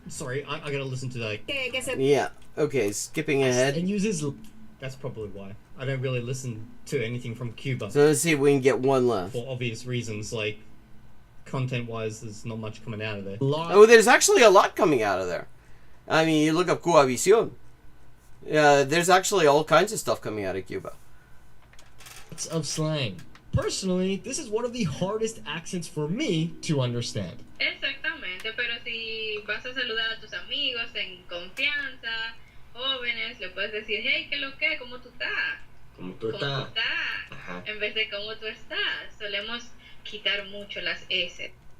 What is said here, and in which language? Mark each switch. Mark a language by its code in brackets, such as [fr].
[en] Sorry, I gotta listen to that. Yeah. Okay, skipping ahead. And uses. That's probably why. I don't really listen to anything from Cuba. So let's see if we can get one left. For obvious reasons, like content-wise, there's not much coming out of there. Oh, there's actually a lot coming out of there. I mean, you look up Cuavisión. There's actually all kinds of stuff coming out of Cuba. Of slang. Personally, this is one of the hardest accents for me to understand. [es] Exactamente, pero si vas a saludar a tus amigos en confianza, jóvenes, le puedes decir, hey, ¿qué lo que? ¿Cómo tú estás? ¿Cómo tú estás? Ajá. En vez de ¿cómo tú estás? Solemos quitar mucho las S